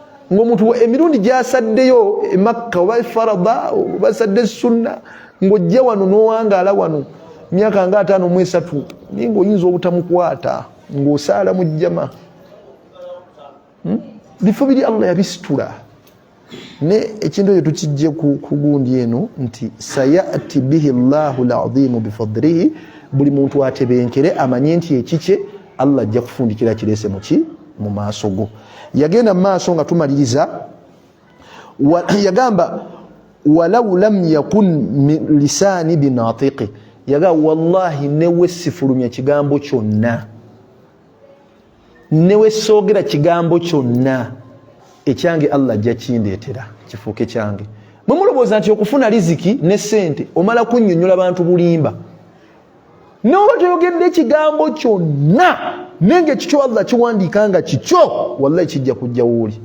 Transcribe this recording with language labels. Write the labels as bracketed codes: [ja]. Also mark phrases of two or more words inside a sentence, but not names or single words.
[lg] ng'omuntu emirundi gy'asaddeyo e Makka oba farada oba sadde sunna ng'ojja wano n'owangaala wano myaka nga 5 mu 3 naye ng'oyinza obutamukwata ng'osaala mu jjama. Bifo biri Allah yabisitula. Ne ekintu ekyo tukijje ku gundi eno nti [ar] سيأتي به الله العظيم بفضله, [lg] buli muntu atebenkere amanye nti ekikye Allah ajja kufundikira kirese mu maaso go. Yagenda mu maaso nga tumaliriza yagamba [ar] ولو لم يكن لساني بناطق, [lg] yaga wallahi newe sifulumya kigambo kyonna, newe soogera kigambo kyonna ekyange Allah ajja kindeetera kifuuke kyange. Mumulowooza nti okufuna riziki ne sente omala kunnyonnyola bantu bulimba, n'oba toyogedde ekigambo kyonna nenge kikyo Allah kiwandiika nga kikyo, wallahi kijja kujja wooli.